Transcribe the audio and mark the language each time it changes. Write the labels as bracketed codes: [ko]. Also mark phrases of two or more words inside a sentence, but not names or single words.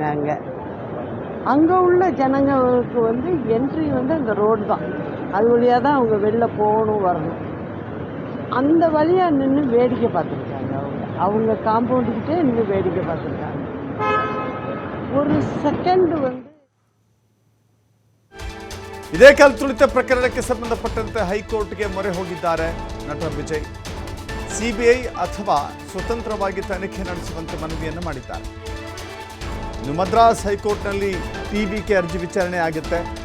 [ta] அங்கே உள்ள ஜனங்களுக்கு என்ட்ரி அந்த ரோடு தான். அது வழியாக தான் அவங்க வெளில போகணும் வரணும். அந்த வழியாக நின்று வேடிக்கை பார்த்துருக்காங்க. அவங்க காம்பவுண்டுக்கிட்டே நின்று வேடிக்கை பார்த்துருக்காங்க. ஒரு செகண்ட் [kn] ಇದೇ ಕಾಲ್ತುಳಿತ ಪ್ರಕರಣಕ್ಕೆ ಸಂಬಂಧಪಟ್ಟಂತೆ ಹೈಕೋರ್ಟ್ಗೆ ಮೊರೆ ಹೋಗಿದ್ದಾರೆ ನಟ ವಿಜಯ್. CBI ಅಥವಾ ಸ್ವತಂತ್ರವಾಗಿ ತನಿಖೆ ನಡೆಸುವಂತೆ ಮನವಿಯನ್ನು ಮಾಡಿದ್ದಾರೆ. ಇನ್ನು ಮದ್ರಾಸ್ ಹೈಕೋರ್ಟ್ನಲ್ಲಿ TVK ಅರ್ಜಿ ವಿಚಾರಣೆ ಆಗುತ್ತೆ.